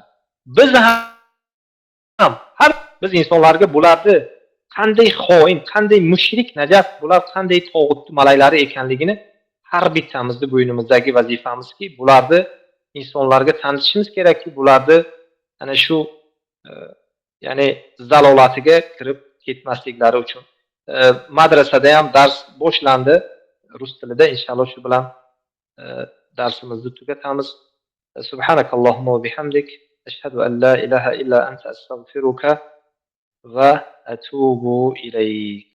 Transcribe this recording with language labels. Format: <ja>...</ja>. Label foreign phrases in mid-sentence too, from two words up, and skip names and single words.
<uz>Biz insonlarga bularni qanday xoin, qanday mushrik, najaf, bular qanday tog'ut malaylari ekanligini har bittamizni bo'ynimizdagi vazifamizki, bularni insonlarga tanitishimiz kerakki, bularni ana shu ya'ni zalolatiga kirib ketmasliklari uchun. Madrasada ham dars boshlandi. rus tilida. Inshaalloh shu bilan darsimizni tugatamiz.</uz> <ar>سبحانك اللهم وبحمدك أشهد أن لا إله إلا أنت أستغفرك وأتوب إليك.</ar>